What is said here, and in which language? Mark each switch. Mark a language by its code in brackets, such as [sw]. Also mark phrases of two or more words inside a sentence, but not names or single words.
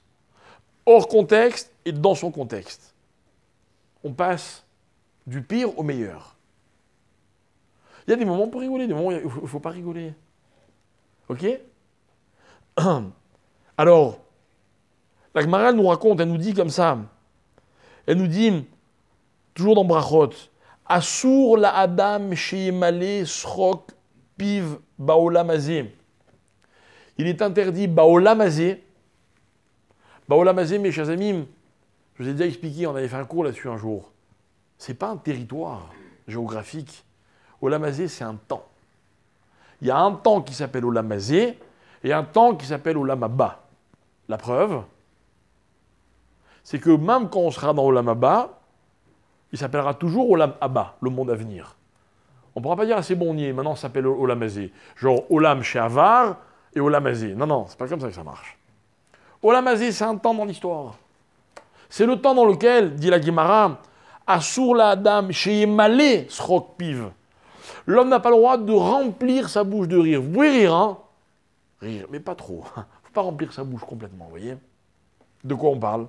[fr] Hors contexte et dans son contexte. On passe du pire au meilleur. Il y a des moments pour rigoler, des moments où il ne faut pas rigoler. Ok? Alors, la Gemara nous raconte, elle nous dit comme ça. Elle nous dit, toujours dans Brachot, [he] אסור לאדם שימלא שחוק פיו בעולם הזה. [fr] Il est interdit [he] בעולם הזה. בעולם הזה, [fr] mes chers amis, je vous ai déjà expliqué, on avait fait un cours là-dessus un jour. Ce n'est pas un territoire géographique. [he] עולם הזה, [fr] c'est un temps. Il y a un temps qui s'appelle [he] עולם הזה [fr] et un temps qui s'appelle [he] עולם הבא. [fr] La preuve, c'est que même quand on sera dans [he] עולם הבא, [fr] il s'appellera toujours [he] עולם הבא, [fr] le monde à venir. On ne pourra pas dire, ah, c'est bon, on y est, maintenant ça s'appelle [he] עולם הזה. [fr] Genre [he] עולם שעבר [fr] et [he] עולם הזה. [fr] Non, non, c'est pas comme ça que ça marche. [he] עולם הזה, [fr] c'est un temps dans l'histoire. C'est le temps dans lequel, dit la Gemara, [he] אסור לאדם שימלא שחוק פיו. [fr] L'homme n'a pas le droit de remplir sa bouche de rire. Vous pouvez rire, hein? Rire, mais pas trop. Il ne faut pas remplir sa bouche complètement, vous voyez? De quoi on parle?